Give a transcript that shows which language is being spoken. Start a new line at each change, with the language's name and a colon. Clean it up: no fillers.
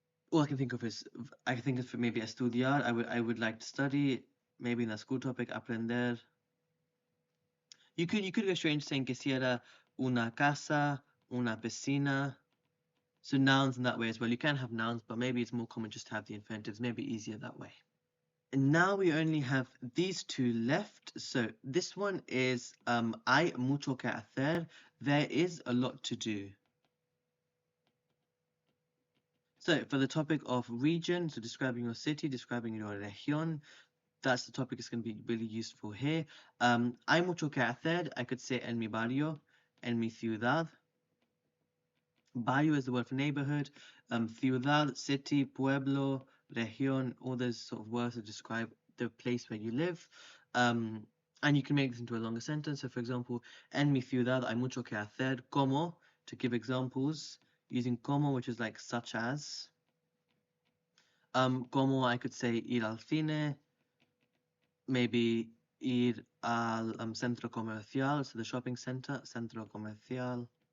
English: All I can think of is, I can think of maybe estudiar, I would like to study, maybe in the school topic, aprender. You could go straight into saying
Spanish: quisiera una casa, una piscina.
English: So nouns in that way as well. You can have nouns, but maybe it's more common just to have the infinitives. Maybe easier that way. And now we only have these two left. So this one is
Spanish: hay mucho que hacer.
English: There is a lot to do. So for the topic of region, so describing your city, describing your región, that's the topic that's going to be really useful here.
Spanish: Hay mucho que hacer.
English: I could say
Spanish: en mi barrio, en mi ciudad.
English: Barrio is the word for neighborhood. Ciudad, city, pueblo, región, all those sort of words that describe the place where you live. And you can make this into a longer sentence. So, for example,
Spanish: en mi ciudad hay mucho que hacer.
English: Como, to give examples, using como, which is like such as.
Spanish: Como,
English: I could say
Spanish: ir al cine,
English: maybe
Spanish: ir al centro comercial,
English: so the shopping center,
Spanish: centro comercial.